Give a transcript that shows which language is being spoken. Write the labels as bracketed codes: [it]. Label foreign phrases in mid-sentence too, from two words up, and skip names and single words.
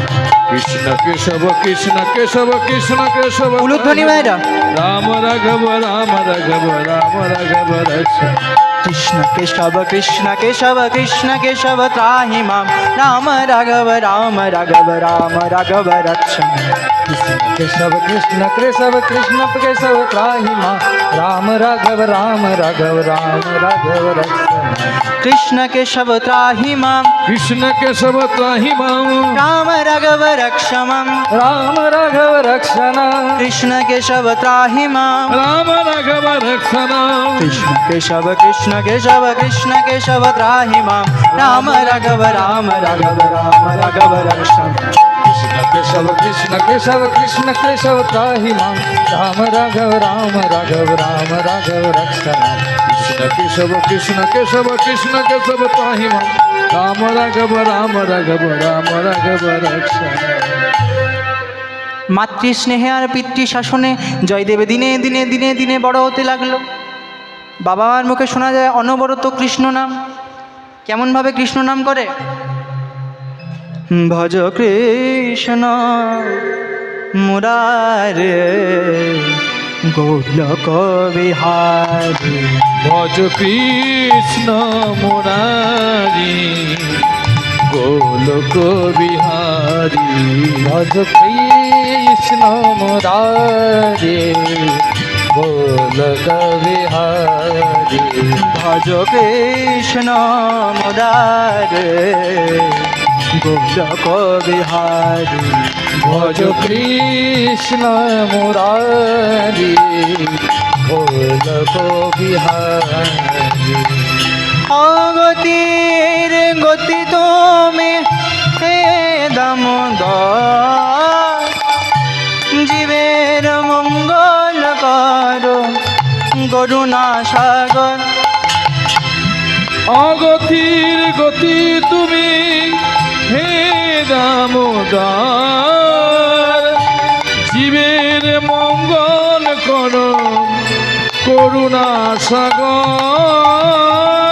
[sa] কৃষ্ণ কেশব কৃষ্ণ কেশব কৃষ্ণ কেশব, [bn] উলুধ্বনি মায়েরা, [sa] রাম রাঘব রাম রাঘব রাম রাঘব রক্ষম। কৃষ্ণ কেশব কৃষ্ণ কেশব কৃষ্ণ কেশব ত্রাহি মাম, রাম রাঘব রাম রাঘব রাম রাঘব রক্ষম। केशव कृष्ण केशव कृष्ण केशव त्राहि मां, राम राघव राम राघव राम राघव रक्षण। কৃষ্ণ কেশব ত্রাহি মাম, কৃষ্ণ কেশব ত্রাহি মাম, রাম রাঘব রক্ষমম। राम राघव रक्षण। কৃষ্ণ কেশব ত্রাহি মাম, রাম রাঘব রক্ষণ। কৃষ্ণ কেশব কৃষ্ণ কেশব কৃষ্ণ কেশব ত্রাহি মাম, রাম রাঘব রাম রাঘব রাম রাঘব রক্ষম। कृष्ण केशव कृष्ण केशव त्राहि मां राम राघव राम राघव राम राघव रक्षण कृष्ण केशव कृष्ण केशव त्राहि मां राम राघव राम राघव राम राघव रक्षण। [bn] মাতৃস্নেহে আর পিতৃ শাসনে জয়দেব দিনে দিনে দিনে দিনে বড় হতে লাগলো। বাবা মার মুখে শোনা যায় অনবরত কৃষ্ণ নাম। কেমনভাবে কৃষ্ণ নাম করে? [sa] ভজ কৃষ্ণ মুরারে গোলক বিহারী। ভজ কৃষ্ণ মুরারি গোলক বিহারী। भज कृष्ण मुरारे गोलक बिहारी। ভজ কৃষ্ণ মুরারে গোলক বিহারী। भज कृष्ण मुरारी गोलक बिहारी। [bn] অগতির গতি তুমি হে দামোদর, জীবের মঙ্গল করো করুণা সাগর। অগতির গতি তুমি হে দামোদর, জীবের মঙ্গল করো করুণা সাগর।